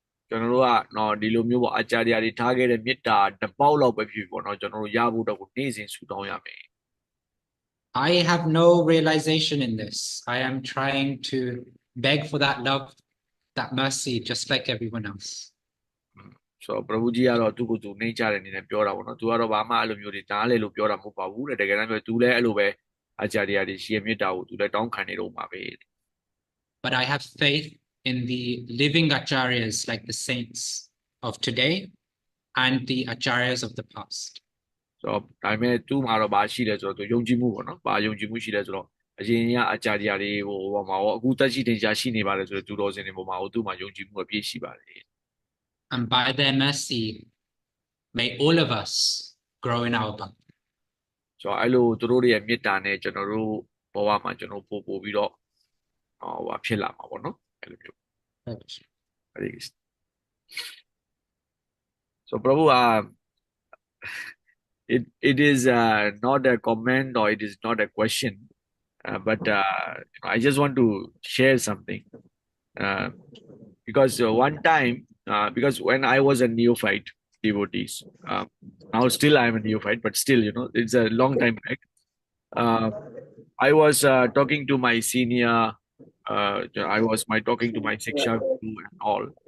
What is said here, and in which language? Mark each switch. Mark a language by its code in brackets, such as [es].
[my] ကျွန်တော်တို့ကဒီလိုမျိုးပေါ့အာချာရတွေထားခဲ့တဲ့မေတ္တာတစ်ပေါက်လောက်ပဲဖြစ်ပေါ့နော်ကျွန်တော်တို့ရဖို့တော့ကိုနေ့စဉ်ဆုတောင်းရမယ် [en] I have no realization in this. I am trying to beg for that love, that mercy, just like everyone else. [my] ဆိုတော့ Prabhu ji ကတော့သူ့ကိုယ်သူနှိမ့်ချတဲ့အနေနဲ့ပြောတာပေါ့နော်သူကတော့ဘာမှအဲ့လိုမျိုးတွေနားလေလို့ပြောတာမဟုတ်ပါဘူးတဲ့တကယ်တမ်းပြောသူလည်းအဲ့လိုပဲအာချာရတွေရှိရမေတ္တာကိုသူလည်းတောင်းခံနေတော့မှာပဲ [en] But I have faith in the living acharyas like the saints of today and the acharyas of the past. [my] ဆိုတော့ဒါပေမဲ့သူ့မှာတော့ဘာရှိလဲဆိုတော့သူယုံကြည်မှုပေါ့နော်ဘာယုံကြည်မှုရှိလဲဆိုတော့အရင်ကအာချာရတွေဟိုမှာရောအခုတက်ရှိတင်ရှားရှိနေပါတယ်ဆိုတော့သူတော်စင်တွေပေါ်မှာဟိုသူ့မှာယုံကြည်မှုအပြည့်ရှိပါတယ် [en] And by their mercy, may all of us grow in our bhakti. [my] ဆိုတော့အဲ့လိုသူတို့တွေရဲ့မေတ္တာနဲ့ကျွန်တော်တို့ဘဝမှာကျွန်တော်ပို့ပြီးတော့ဟိုဖြစ်လာမှာပေါ့နော်အဲ့လိုမျိုး Hare Krishna. [en] So Prabhu it is not a comment or it is not a question but I just want to share something uh, because one time because when I was a neophyte devotees now still I am a neophyte but still it's a long time back uh, I was talking to my senior I was talking to my Siksha Guru and all.